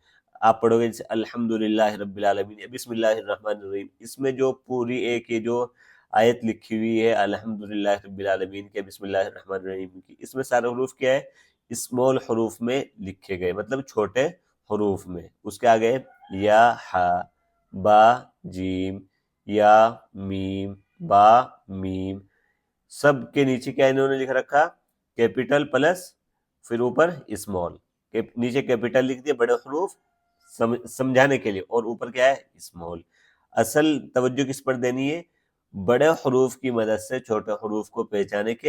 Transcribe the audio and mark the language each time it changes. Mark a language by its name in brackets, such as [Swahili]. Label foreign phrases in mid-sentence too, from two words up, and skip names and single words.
[Urdu] آپ پڑھو گے جیسے [Arabic] الحمدللہ رب العالمین، بسم اللہ الرحمن الرحیم، [Urdu] اس میں جو پوری ایک یہ جو آیت لکھی ہوئی ہے [Arabic] الحمدللہ رب العالمین [Urdu] کے [Arabic] بسم اللہ الرحمن الرحیم [Urdu] کی، اس میں سارے حروف کیا ہے، اسمال حروف میں لکھے گئے، مطلب چھوٹے حروف میں۔ اس کے آگے یا ہا با جیم یا میم با میم، سب کے نیچے کیا انہوں نے لکھ رکھا، [English] capital plus [Urdu] پھر اوپر اسمال۔ نیچے کیپٹل لکھ دیا بڑے حروف سمجھانے کے لیے، اور اوپر کیا ہے اسمال۔ اصل توجہ کس پر دینی ہے، بڑے حروف کی مدد سے چھوٹے حروف کو پہچانے کے۔